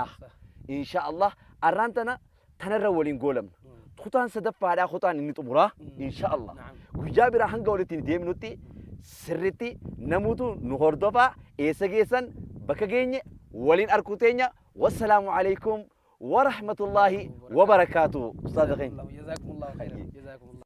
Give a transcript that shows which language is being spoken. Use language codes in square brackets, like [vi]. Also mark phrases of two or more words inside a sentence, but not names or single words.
[ar] إن شاء الله [om] arraan tanarra waliin goolamna. kutaan sadaffaadhaa kutaan inni xumuraa [ar] إن شاء الله [om] guyyaa biraa hanga walitti deemnutti sirritti namuutu nu hordofaa eessa geessan bakka geenye waliin arkuu teenya [ar] والسلام عليكم ورحمة الله وبركاته. أستاذ غين. جزاكم الله خيرا. جزاكم الله.